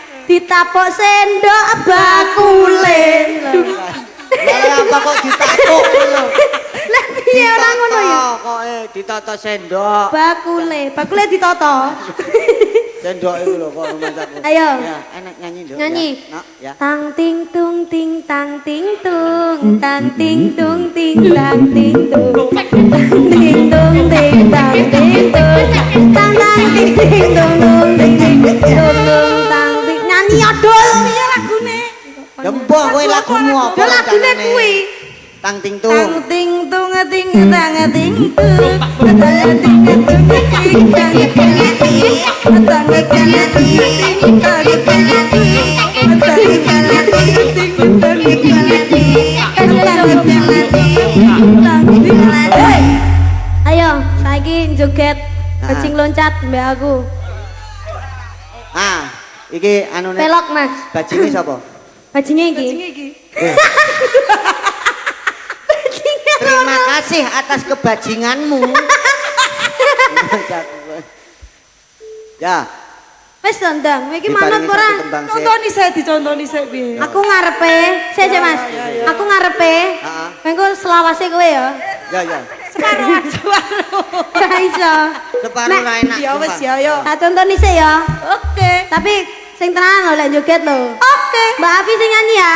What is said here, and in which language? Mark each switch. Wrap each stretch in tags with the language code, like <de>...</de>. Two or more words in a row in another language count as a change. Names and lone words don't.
<jv>Ditapok sendok bakule. Lah apa kok ditakok lho. Lah piye ora ngono ya? Kok ditata sendok. Bakule ditata. Sendok iku lho kok rumah aku. Ayo. Ya, enak nyanyi nduk. Nyanyi. Ya. Nak, ya. Tang ting tung ting tang ting tung tang ting tung ting tang ting tung tang ting tung ting tang ting tung tang tang ting ting tung tung ting ting tung tung tang ting nyanyi adol Piye lagune? Demboh kowe lagumu apa? yo lagune kuwi Tang ting tung. Tang ting tung ting tang ting tung. Tang ting tung ting tang ting tung. Tang ting ting ayo saiki joget bajing loncat mbak aku Ah, iki anune pelok mas bajinge sapa? bajingnya iki iki.</jv> <id>Terima kasih atas kebajinganmu.</id> <jv>Ya, wis ndang iki diparingi manut ora satu tembang sik. Contoni saya dicontoni saya piye? aku ngarepe sik mas aku ngarepe Heeh. mengko selawase kowe ya Ya. Separuh separuh. gak iso Separuh ra enak. Ya wis sumpah. ya yo. tak contoni sik ya Oke. tapi sing tenanan lho lek joget lho Oke. Mbak Afi sing nyanyi ya</jv>